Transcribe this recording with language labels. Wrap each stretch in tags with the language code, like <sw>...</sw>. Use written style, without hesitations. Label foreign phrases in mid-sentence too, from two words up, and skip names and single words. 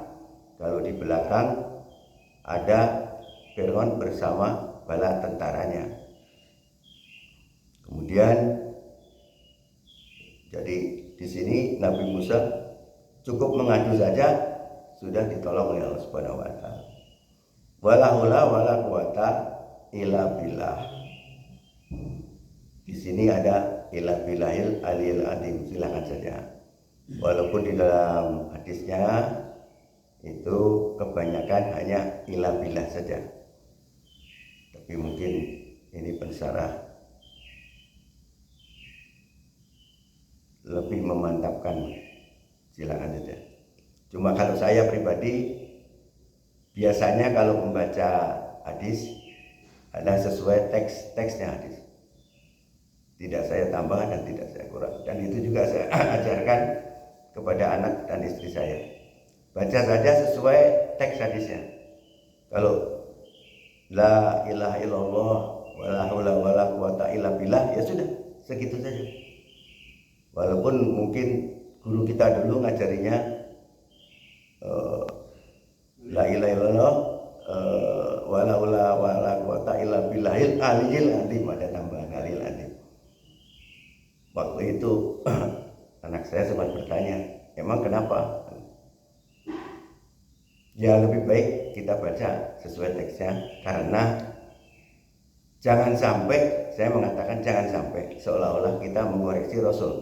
<id>Kalau di belakang ada Fir'aun bersama bala tentaranya. Kemudian jadi di sini Nabi Musa cukup mengadu saja sudah ditolong oleh Allah</id> <ar>سبحانه وتعالى. ولا حول ولا قوة إلا بالله.</ar> <id>Di sini ada</id> <ar>إلا بالله العلي العظيم,</ar> <id>silakan saja. Walaupun di dalam hadisnya itu kebanyakan hanya</id> <ar>إلا بالله</ar> <id>saja. Tapi mungkin ini pensyarah lebih memantapkan, silakan saja. Cuma kalau saya pribadi biasanya kalau membaca hadis ada sesuai teksnya hadis, tidak saya tambah dan tidak saya kurang, dan itu juga saya ajarkan kepada anak dan istri saya. Baca saja sesuai teks hadisnya.</id> <ar>Kalau لا إله إلا الله ولا حول ولا قوة إلا بالله,</ar> <id>ya sudah segitu saja. Walaupun mungkin guru kita dulu ngajarinya</id> <ar>لا إله إلا الله ولا حول ولا قوة إلا بالله العلي العظيم,</ar> <id>ada tambahan</id> <ar>العلي العظيم.</ar> <id>Waktu itu anak saya sempat bertanya, emang kenapa? Ya lebih baik kita baca sesuai teksnya, karena jangan sampai, saya mengatakan jangan sampai seolah-olah kita mengoreksi Rasul.</id>